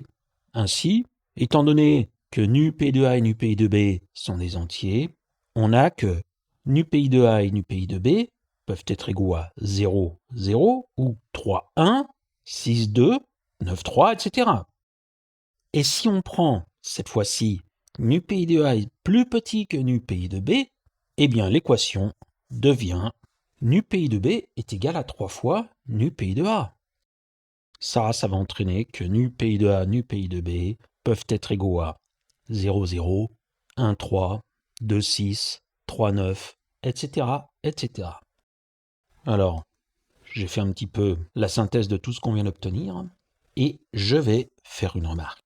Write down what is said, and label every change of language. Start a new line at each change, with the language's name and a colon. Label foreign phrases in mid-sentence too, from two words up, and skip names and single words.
French: Ainsi, étant donné que nu Pi de A et nu Pi de B sont des entiers, on a que nu Pi de A et nu Pi de B peuvent être égaux à 0, 0 ou 3, 1, 6, 2, 9, 3, etc. Et si on prend, cette fois-ci, nu Pi de A est plus petit que nu Pi de B, eh bien l'équation devient nu Pi de B est égal à 3 fois nu Pi de A. Ça va entraîner que nu Pi de A, nu Pi de B peuvent être égaux à 0, 0, 1, 3, 2, 6, 3, 9, etc., etc. Alors, j'ai fait un petit peu la synthèse de tout ce qu'on vient d'obtenir et je vais faire une remarque.